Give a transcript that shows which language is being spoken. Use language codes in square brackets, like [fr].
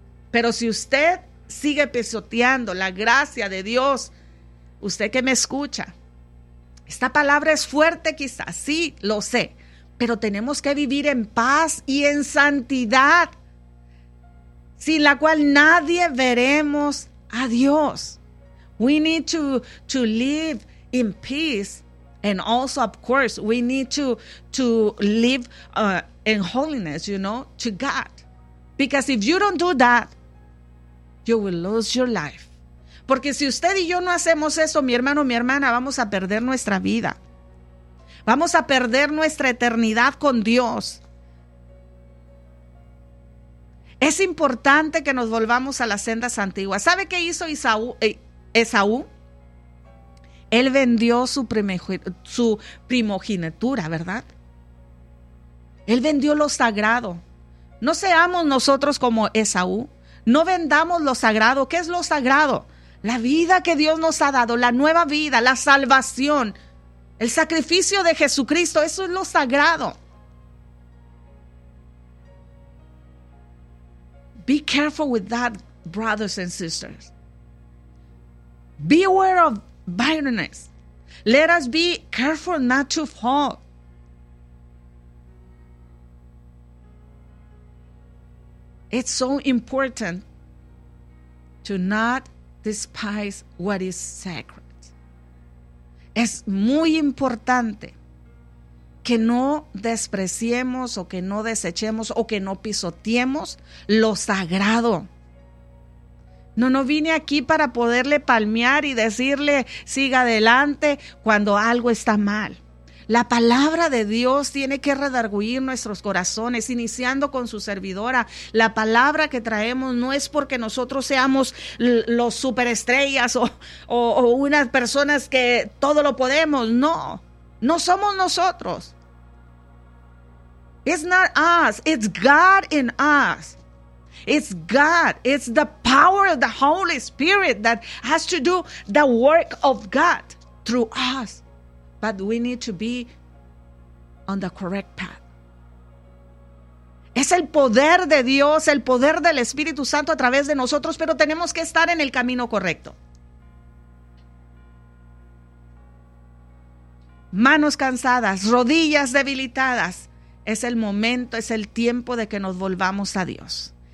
[es] Pero si usted sigue pisoteando la gracia de Dios, usted que me escucha, esta palabra es fuerte quizás, sí, lo sé, pero tenemos que vivir en paz y en santidad, sin la cual nadie veremos a Dios. [en] We need to live in peace, and also, of course, we need to live in holiness, you know, to God. Because if you don't do that, you will lose your life. [es] Porque si usted y yo no hacemos eso, mi hermano, mi hermana, vamos a perder nuestra vida. Vamos a perder nuestra eternidad con Dios. Es importante que nos volvamos a las sendas antiguas. ¿Sabe qué hizo Esaú? Él vendió su primogenitura, ¿verdad? Él vendió lo sagrado. No seamos nosotros como Esaú. No vendamos lo sagrado. ¿Qué es lo sagrado? La vida que Dios nos ha dado, la nueva vida, la salvación, el sacrificio de Jesucristo, eso es lo sagrado. [en] Be careful with that, brothers and sisters. Beware of bitterness. Let us be careful not to fall. It's so important to not despise what is sacred. [es] Es muy importante que no despreciemos o que no desechemos o que no pisoteemos lo sagrado. No vine aquí para poderle palmear y decirle siga adelante cuando algo está mal. La palabra de Dios tiene que redarguir nuestros corazones, iniciando con su servidora. La palabra que traemos no es porque nosotros seamos los superestrellas o unas personas que todo lo podemos. No somos nosotros. [en] It's not us, it's God in us. It's God, it's the power of the Holy Spirit that has to do the work of God through us. But we need to be on the correct path. [es] Es el poder de Dios, el poder del Espíritu Santo a través de nosotros, pero tenemos que estar en el camino correcto. Manos cansadas, rodillas debilitadas. Es el momento, es el tiempo de que nos volvamos a Dios.